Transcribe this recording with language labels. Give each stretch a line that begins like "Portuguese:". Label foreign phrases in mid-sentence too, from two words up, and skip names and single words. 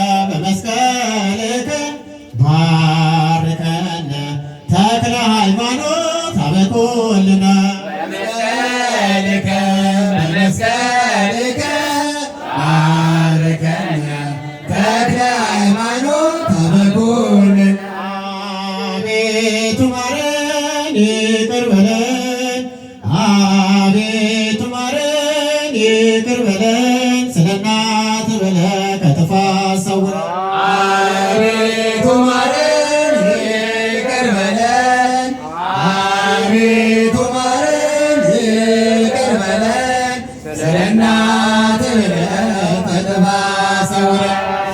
Geez: በመስቀልከ ባርከነ ተክለ ሃይማኖት አበ ኩልነ። በመስቀልከ፣ በመስቀልከ ባርከነ ተክለ ሃይማኖት አበ ኩልነ።
Amharic: አቤቱ ማረን፣ ይቅር በለን፣ አቤቱ ማረን፣ ይቅር በለን፣ ስለ እናት ብለህ ከጥፋት ሰውረን። አቤቱ ማረን፣ ይቅር በለን። አቤቱ ማረን፣ ይቅር በለን፣ ስለ እናት ብለህ ከጥፋት ሰውረን።